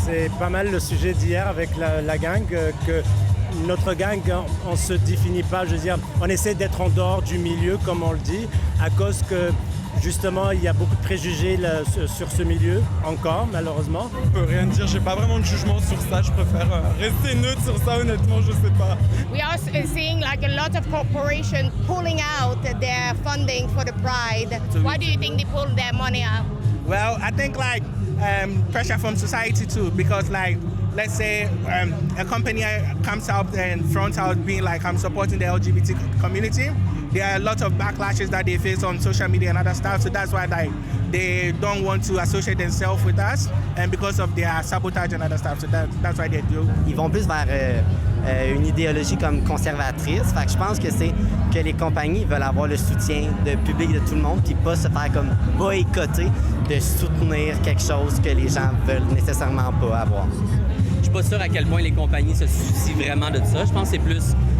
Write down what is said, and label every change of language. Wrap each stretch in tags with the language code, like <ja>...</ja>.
<fr>C'est pas mal le sujet d'hier avec la gang, que notre gang, on se définit pas, je veux dire, on essaie d'être en dehors du milieu, comme on le dit, à cause que justement, il y a beaucoup de préjugés là, sur ce milieu, encore, malheureusement. Je peux rien dire, j'ai pas vraiment de jugement sur ça, je préfère rester neutre sur ça, honnêtement, je sais pas.</fr> <en>We are seeing a lot of corporations pulling out their funding for the Pride. Why do you think they pull their money out? Well, I think pressure from society too, because let's say a company comes out and fronts out being I'm supporting the LGBT community. There are a lot of backlashes that they face on social media and other stuff, so that's why they don't want to associate themselves with us, and because of their sabotage and other stuff, so that's why they do.</en> <fr>Ils vont plus vers une idéologie comme conservatrice, fait que je pense que c'est que les compagnies veulent avoir le soutien de public de tout le monde, puis pas se faire comme boycotter de soutenir quelque chose que les gens veulent nécessairement pas avoir. Je suis pas sûr à quel point les compagnies se soucient vraiment de ça. Je pense que c'est plus</fr>